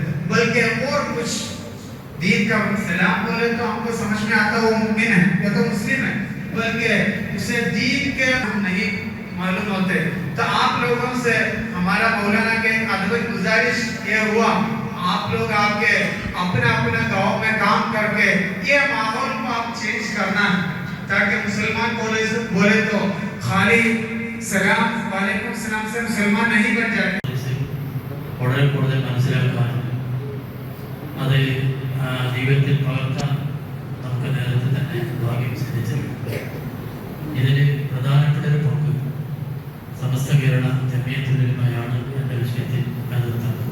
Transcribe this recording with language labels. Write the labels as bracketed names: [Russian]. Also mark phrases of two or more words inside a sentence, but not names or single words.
[Hindi] बल्कि और कुछ दीन का सलाम बोले तो हमको समझ में आता वो मुमिन है या तो मुस्लिम है, बल्कि उसे दीन के हम नहीं मालूम होते. तो आप लोगों से हमारा मौलाना के अदब गुजारिश ये हुआ, आप लोग आके अपना अपना गांव में काम करके ये माहौल को आप चेंज करना, ताकि मुसलमान बोले तो खाली [Arabic] سلام وعليكم سلام [Hindi] से मुसलमान नहीं बन जाए. [Malayalam] വളരെ കൂടുതൽ മനസ്സിലാക്കാൻ അത് ജീവിതത്തിൽ പകർത്താൻ നമുക്ക് നേരത്തെ തന്നെ ഭാഗ്യം സിദ്ധിച്ചിട്ടുണ്ട്. ഇതിന് പ്രധാനപ്പെട്ട ഒരു പങ്ക് സമസ്ത കേരള ജമിയത്തുൽ ഉലമയാണ് എന്ന വിഷയത്തിൽ നേതൃത്വം.